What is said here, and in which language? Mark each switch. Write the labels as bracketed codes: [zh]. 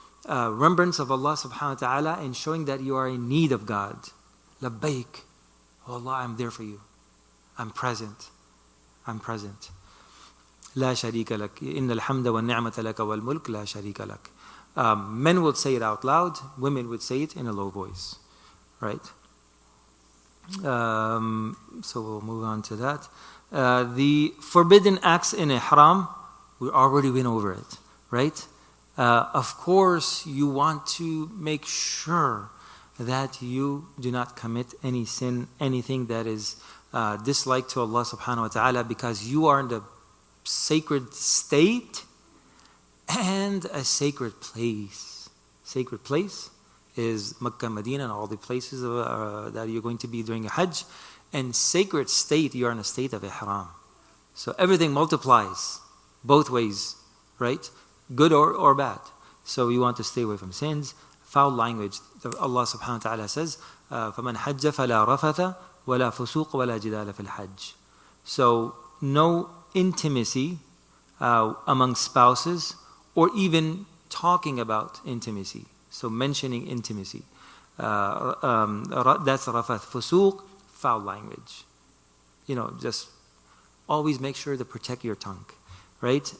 [en] remembrance of Allah subhanahu wa ta'ala and showing that you are in need of God. Labbaik. Oh Allah, I'm there for you. I'm present. I'm present. [ar] لا شريك لك إن الحمد والنعمة لك والملك لا شريك لك. [en] Men would say it out loud, women would say it in a low voice. Right? So we'll move on to that. The forbidden acts in ihram, we already went over it, right? Of course, you want to make sure that you do not commit any sin, anything that is disliked to Allah subhanahu wa ta'ala, because you are in the sacred state and a sacred place. Sacred place is Makkah, Medina, and all the places that you're going to be doing a Hajj. And sacred state, you are in a state of ihram. So everything multiplies both ways, right? Good or bad. So you want to stay away from sins. Foul language. Allah subhanahu wa ta'ala says, [ar] فَمَنْ حَجَّ فَلَا رَفَثَ وَلَا فُسُوقَ وَلَا جِدَالَ فِي الْحَجِّ. [en] So no intimacy among spouses, or even talking about intimacy. So mentioning intimacy. That's rafath. Fusuq, foul language. Just always make sure to protect your tongue. Right?